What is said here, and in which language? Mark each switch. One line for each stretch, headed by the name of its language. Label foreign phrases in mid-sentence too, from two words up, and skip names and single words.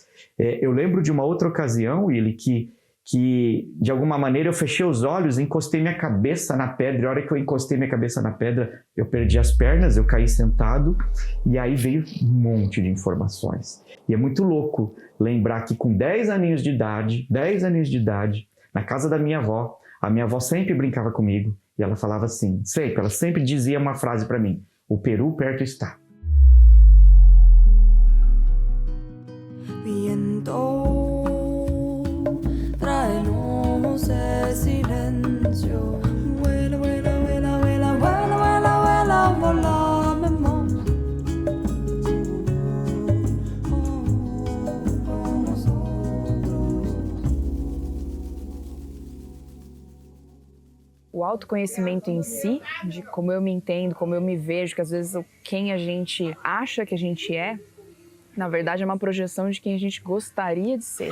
Portuguese: Eu lembro de uma outra ocasião, Willy, que de alguma maneira eu fechei os olhos, encostei minha cabeça na pedra, e a hora que eu encostei minha cabeça na pedra, eu perdi as pernas, eu caí sentado, e aí veio um monte de informações. E é muito louco lembrar que com 10 aninhos de idade, na casa da minha avó, a minha avó sempre brincava comigo e ela falava assim, ela sempre dizia uma frase para mim, o Peru perto está.
Spanish: Viento, tráenos
Portuguese: esse silêncio.
Spanish: Vuela, vuela, vuela, vuela, vuela, vuela, vuela, volamos.
Portuguese: O autoconhecimento em si, de como eu me entendo, como eu me vejo, que às vezes quem a gente acha que a gente é, na verdade é uma projeção de quem a gente gostaria de ser.